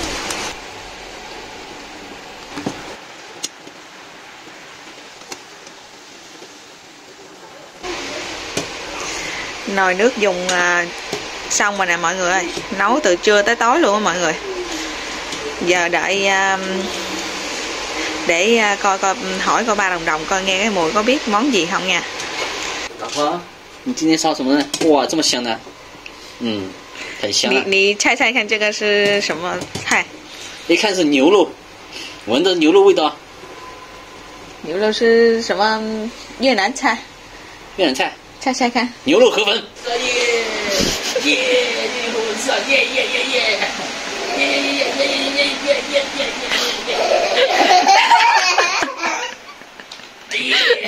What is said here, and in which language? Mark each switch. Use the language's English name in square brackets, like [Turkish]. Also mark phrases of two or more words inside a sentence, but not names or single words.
[Vietnamese] Nồi nước dùng xong rồi nè mọi người ơi. Nấu từ trưa tới tối luôn á mọi người. Giờ đợi để coi hỏi coi ba đồng coi nghe cái mùi có biết món gì không nha. [Chinese] 老婆，你今天烧什么呢？哇，这么香的，很香啊！你猜猜看这个是什么菜？一看是牛肉，闻着牛肉味道。牛肉是什么越南菜？越南菜。猜猜看。牛肉河粉。耶！牛肉是耶耶耶耶！耶耶耶耶耶耶耶耶耶耶耶！